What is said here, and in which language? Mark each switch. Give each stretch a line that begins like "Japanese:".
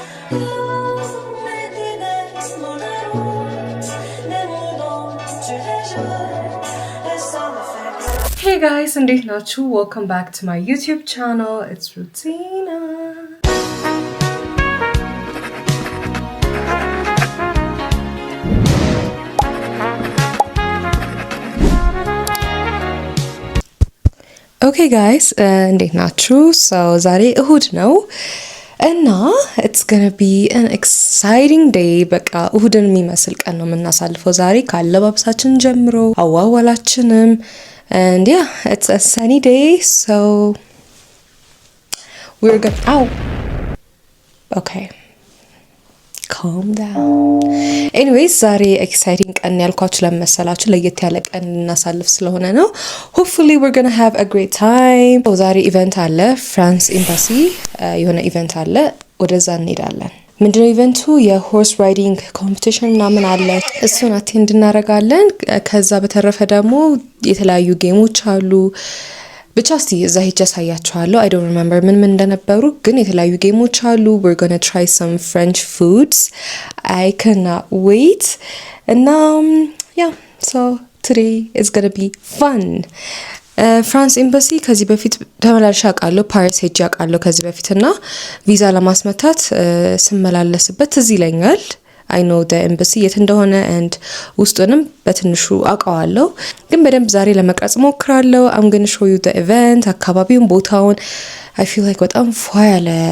French: Mais des mon amour, des mots dont tu les jeux, et ça me fait.
English: Hey guys,
Amharic: እንዴት ናችሁ?
English: Welcome back to my YouTube channel. It's Rutina. Okay guys,
Amharic: እንዴት ናችሁ?
English: So
Amharic: ዛሬ እሁድ ነው እና
English: it's gonna be an exciting day።
Amharic: በቃ እሁድን የሚመስል ቀን ነው የምናሳልፈው ዛሬ ካለባበሳችን ጀምሮ አዋዋላችንም
English: and yeah, it's a sunny day so we're gonna okay, calm down. Anyways,
Amharic: ዛሬ ኤክሳይቲንግ ቀን ያልኳችሁ ለመሰላችሁ ለየት ያለ ቀን እናሳልፍ ስለሆነ ነው።
English: Hopefully we're gonna have a great time.
Amharic: ዛሬ ኢቨንት አለ፣ ፍራንስ ኤምባሲ የሆነ ኢቨንት አለ፣ ወደዛ እንሄዳለን። ምንድነው ኢቨንቱ? የሆርስ ራይዲንግ ኮምፒቲሽን ምናምን አለ፣ እሱን አቴንድ እናደርጋለን። ከዛ በተረፈ ደግሞ የተለያዩ ጌሞች አሉ። ብቻ እስቲ እዛ ሄጄ አሳያችኋለሁ።
English: I don't remember
Amharic: ምን እንደነበሩ ግን የተለያዩ ጌሞች አሉ።
English: We're gonna try some French foods. I cannot wait. And yeah, so today is gonna be fun.
Amharic: ፍራንስ ኤምባሲ ከዚህ በፊት ተመላልሼ አውቃለሁ። ፓሪስ ሄጄ አውቃለሁ ከዚህ በፊትና ቪዛ ለማስመታት ስመላለስበት ትዝ ይለኛል።
English: I know the embassy
Amharic: የት እንደሆነ and ውስጡንም በትንሹ አውቀዋለሁ ግን በደንብ ዛሬ ለመቅረጽ ሞክራለሁ።
English: I'm going to show you the event
Amharic: አካባቢውን ቦታውን
English: I feel like
Amharic: በጣም ፏ ያለ